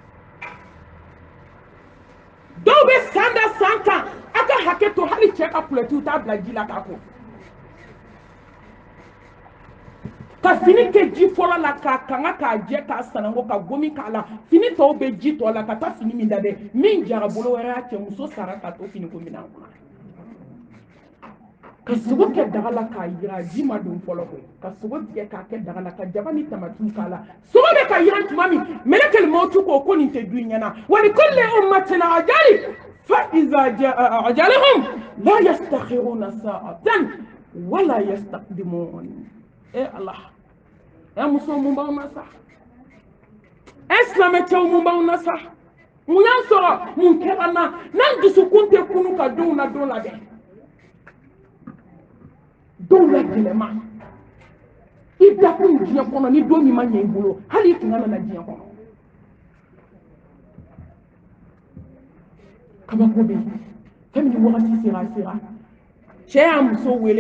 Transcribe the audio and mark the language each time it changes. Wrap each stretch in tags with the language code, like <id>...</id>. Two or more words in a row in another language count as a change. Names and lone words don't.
<bm>dɔw bɛ san da san kan a ka hakɛ to hali cɛ ka kulɛtiw t'a bila ji la k'a ko ka fini kɛ ji fɔlɔ la k'a kanga k'a jɛ k'a sanango ka gomi k'a la fini tɔw bɛ ji tɔ la ka taa fini min da dɛ min jara bolo wɛrɛ y'a cɛ muso sara k'a to fini ko minɛn kɔnɔ ka sogo kɛ daga la k'a jira ji ma don fɔlɔ koyi ka sogo tigɛ k'a kɛ daga la ka jaba ni tamatiw k'a la sogo bɛ ka yiran tuma min mɛlɛkɛl mawutu ko nin tɛ dun ɲɛna</bm> <ar>ولكل أمة أجل فإذا جاء أجلهم لا يستأخرون ساعة ولا يستقدمون</ar> <bm>Allah muso mun b'aw na sa silamɛcɛw mun b'aw na sa mun y'an sɔrɔ mun kɛra na n'an dusukun tɛ kunu ka denw na don labɛn dɔw la gɛlɛma i dakun diɲɛ kɔnɔ ni don min ma ɲɛ i bolo hali i tun ka nana diɲɛ kɔnɔ kabako bɛ yen fɛn min wagati sera cɛ y'a muso wele</bm>